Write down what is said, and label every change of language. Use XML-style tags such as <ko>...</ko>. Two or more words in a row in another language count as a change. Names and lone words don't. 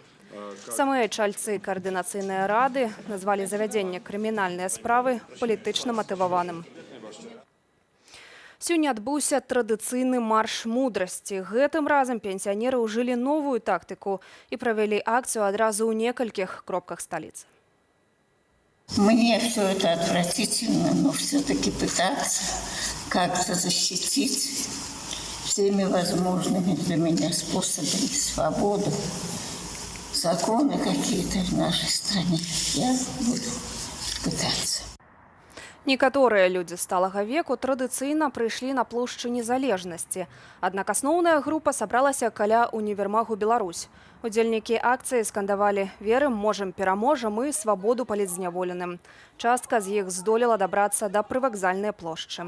<be>Самыя чальцы Каардынацыйнай рады назвалі завядзенне крымінальнай справы палітычна матываваным. Сёння адбыўся традыцыйны марш мудрасці. Гэтым разам пенсіянеры ўжылі новую тактыку і правялі акцыю адразу ў некалькіх кропках сталіцы.</be> <ru>Мне все это отвратительно, но все-таки пытаться как-то защитить всеми возможными для меня способами свободу, законы какие-то в нашей стране. Я буду пытаться.</ru> <be>Некаторыя людзі сталага веку традыцыйна прыйшлі на плошчу незалежнасці. Аднак асноўная група сабралася каля універмагу «Беларусь». Удзельнікі акцыі скандавалі «Верым, можам, пераможам» і «Свабоду палітзняволеным». Частка з іх здолела дабрацца да прывакзальнай плошчы.</be>